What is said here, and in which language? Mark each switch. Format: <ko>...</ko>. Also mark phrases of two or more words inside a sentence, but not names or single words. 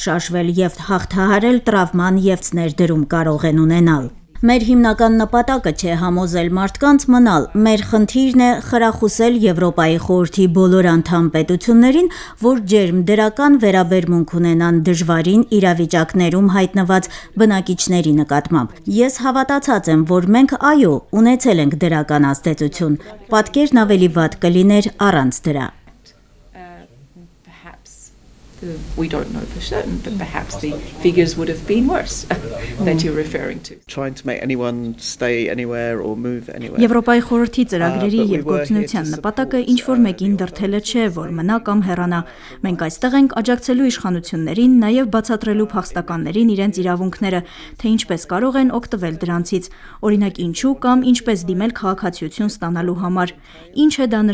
<hy>շարժվել եւ հաղթահարել տրավման եւ ներդրում կարող են ունենալ։ Մեր հիմնական նպատակը չէ համոզել մարդկանց մնալ, մեր խնդիրն է խրախուսել Եվրոպայի խորհրդի բոլոր անդամ պետություններին, որ ջերմ դրական վերաբերմունք ունենան դժվարին իրավիճակներում հայտնված բնակիչների նկատմամբ։ Ես հավատացած եմ, որ մենք այո, ունեցել ենք դրական ազդեցություն, պատկերն ավելի վատ կլիներ առանց դրա։</hy> <en>We don't know for certain, but perhaps the figures would have been worse that you're referring to. Trying to make anyone stay anywhere or move anywhere.</en> <hy>Եվրոպայի խորհրդի ծրագրերի եւ գործունեության նպատակը ինչ որ մեկին դրթելը չէ, որ մնա կամ հեռանա։ Մենք այստեղ ենք աջակցելու իշխանություններին, նաեւ բացատրելու փախստականներին իրենց իրավունքները, թե ինչպես կարող են օգտվել դրանցից, օրինակ ինչու կամ ինչպես դիմել քաղաքացիություն ստանալու համար։ Ինչ է դա</hy>